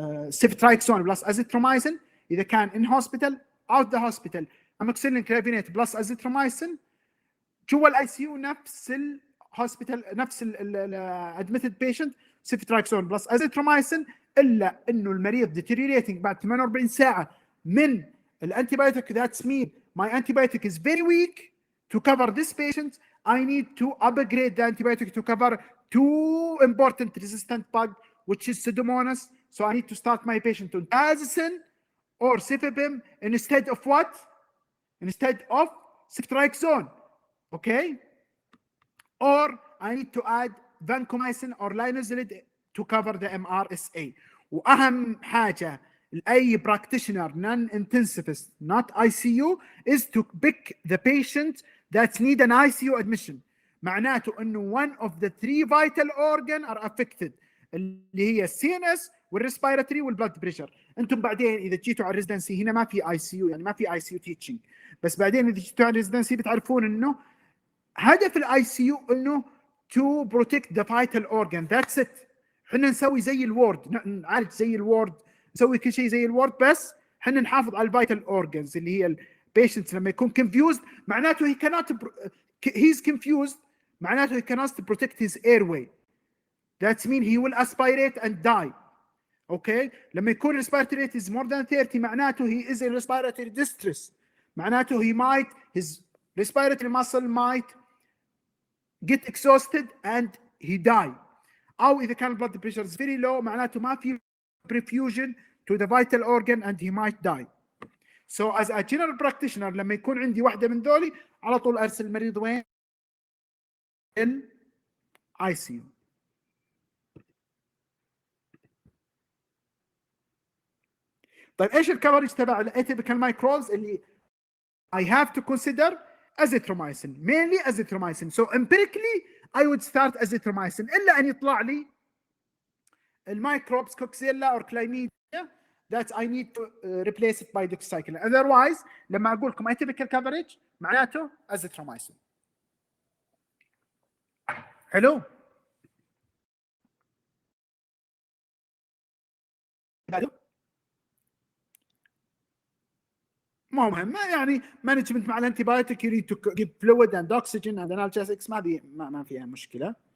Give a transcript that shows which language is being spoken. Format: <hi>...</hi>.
<en>ceftriaxone plus azithromycin.</en> <ar>اذا كان</ar> <en>in hospital out the hospital amoxicillin clavinate plus azithromycin.</en> <ar>جوا الاي سي يو نفس الهوسبيتال نفس الادميتد بيشنت ceftriaxone بلس azithromycin، الا انه المريض deteriorating بعد 48 ساعه من الانتيبيوتيك.</ar> <en>That's mean my antibiotic is very weak to cover this patient. I need to upgrade the antibiotic to cover two important resistant bug, which is Pseudomonas. So I need to start my patient on Tazocin or Cefepime instead of what? Instead of ceftriaxone. Okay? Or I need to add vancomycin or linezolid to cover the MRSA.</en> <ar>واهم حاجه لاي</ar> <en>practitioner non-intensivist not ICU is to pick the patient that need an ICU admission.</en> <ar>معناته انه</ar> <en>one of the three vital organ are affected</en> <ar>اللي هي</ar> <en>CNS والريسبيراتوري والبلد pressure.</en> <ar>انتم بعدين اذا جيتوا على الريزدنسي هنا ما في ICU، يعني ما في ICU teaching، بس بعدين اذا جيتوا على الريزدنسي بتعرفون انه هدف الاي سي يو انه</ar> <en>to protect the vital organ. That's it.</en> <ar>احنا نسوي زي الوورد، نعالج زي الوورد، نسوي كل شيء زي الوورد، بس احنا نحافظ على الفيتال اورجنز اللي هي البيشنتس لما يكون confused معناته</ar> <en>he's confused</en> <ar>معناته</ar> <en>he cannot protect his airway. That means he will aspirate and die. Okay?</en> <ar>لما يكون</ar> <en>respiratory rate is more than 30 معناته he is in respiratory distress. معناته his respiratory muscle might get exhausted and he die.</en> <ar>أو إذا كان</ar> <en>blood pressure is very low معناته ما في perfusion to the vital organ and he might die. So as a general practitioner</en> <ar>لما يكون عندي واحدة من ذولي على طول أرسل المريض وين؟</ar> <en>in ICU.</en> <ar>طيب ايش الكفرج تبع الاتيبيكال مايكروبز اللي</ar> <en>I have to consider azithromycin, mainly azithromycin. So empirically I would start azithromycin</en> <ar>الا ان يطلع لي الميكروبس كوكسيلا</ar> <en>or chlamydia that I need to replace it by doxycycline.</en> <ar>Otherwise لما اقول لكم atypical coverage معناته azithromycin. حلو؟ ما هو مهم يعني مانجمنت مع الانتيبايوتيك</ar> <en>يريد تو جيف فلويد اند اوكسجين اند انالجيسكس</en> <ar>ما فيها مشكله.</ar>